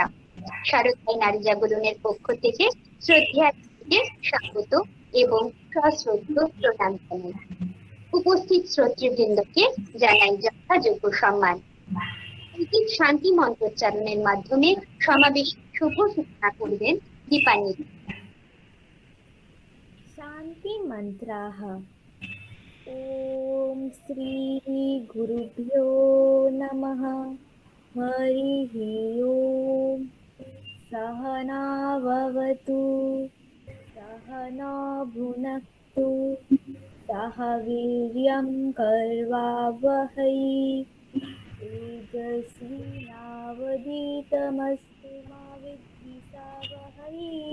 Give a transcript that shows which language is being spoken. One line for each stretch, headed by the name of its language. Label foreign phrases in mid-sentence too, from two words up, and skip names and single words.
Bangla: শারদায় নারী জাগরণের পক্ষ থেকে শ্রদ্ধেয়াকে স্বাগত এবং সশ্রদ্ধ প্রণাম জানাই। উপস্থিত শ্রোতৃবৃন্দকে জানাই যথাযোগ্য সম্মান। শান্তি মন্ত্রোচ্চারণের মাধ্যমে সমাবেশ শুভ সূচনা করবেন দীপান্বিতা।
Sanskrit: शांति मंत्राः। ओम श्री गुरुभ्यो नमः। हरिः ओम। सहना भवतु, सहना भुनक्तु, सह वीर्यं कर्वावहै, तेजस्विनावधीतमस्तु मा विद्विषावहै।